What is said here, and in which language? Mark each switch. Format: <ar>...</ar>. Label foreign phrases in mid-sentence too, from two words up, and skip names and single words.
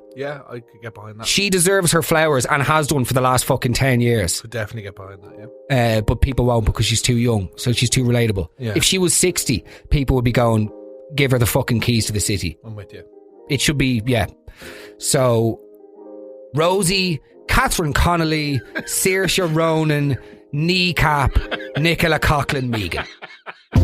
<en>Yeah, I could get behind that. She deserves her flowers and has done for the last fucking 10 years. Could definitely get behind that, yeah. But people won't because she's too young, so she's too relatable. Yeah. If she was 60, people would be going, give her the fucking keys to the city. I'm with you. It should be, yeah. So, Rosie, Catherine Connolly, Saoirse Ronan, Kneecap, Nicola Coughlan Megan.</en>